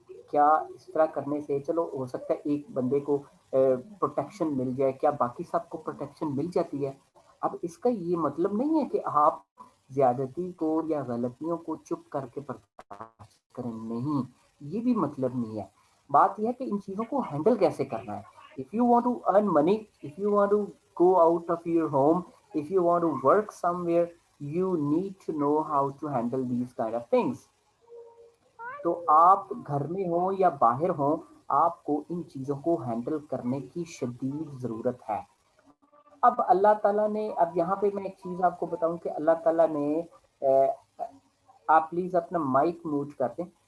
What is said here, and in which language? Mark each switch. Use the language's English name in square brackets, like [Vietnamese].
[Hindi] क्या इस तरह करने से चलो हो सकता है एक बंदे को प्रोटेक्शन मिल जाए, क्या बाकी सबको प्रोटेक्शन मिल जाती है? अब इसका ये मतलब नहीं है कि आप ज्यादती को या गलतियों को चुप करके बर्दाश्त करें, नहीं, ये भी मतलब नहीं है। बात यह है कि इन चीजों को हैंडल कैसे करना है। [English] If you want to earn money, if you want to go out of your home, if you want to work somewhere, you need to know how to handle these kind of things. [Hindi] तो आप घर में हो या बाहर हो, आपको इन चीजों को हैंडल करने की शदीद जरूरत है। अब अल्लाह ताला ने, अब यहाँ पे मैं एक चीज आपको बताऊं कि अल्लाह ताला ने आप प्लीज अपना माइक म्यूट कर दें।